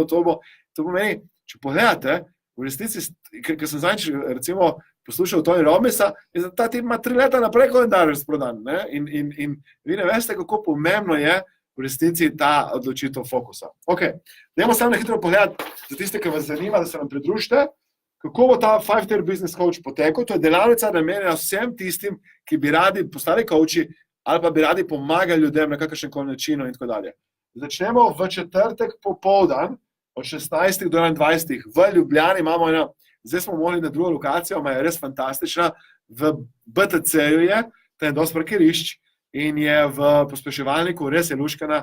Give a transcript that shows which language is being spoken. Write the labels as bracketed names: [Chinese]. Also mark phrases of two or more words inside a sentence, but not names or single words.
[Slovenian] To pomeni, če pogledate, v resnici, ker sem zadnjič recimo poslušal Tony Robbinsa, je ta tip ima 3 leta naprej koledar razprodan. In vi ne veste, kako pomembno je v resnici ta odločitev fokusa. Ok, dajmo samo na hitro pogledati, za tiste, ki vas zanima, da se nam pridružite, kako bo ta [English] 5-tier business coach [Slovenian] potekal. To je delavnica namenjena vsem tistim, ki bi radi postali coachi ali pa bi radi pomagali ljudem na kakršenkoli način in tako dalje. Začnemo v četrtek popoldan, od 16 do 21. V Ljubljani imamo zdaj smo mogli na drugo lokacijo, je res fantastična, v BTC-ju je, to je dosti parkirišč in je v pospeševalniku, res je luškana.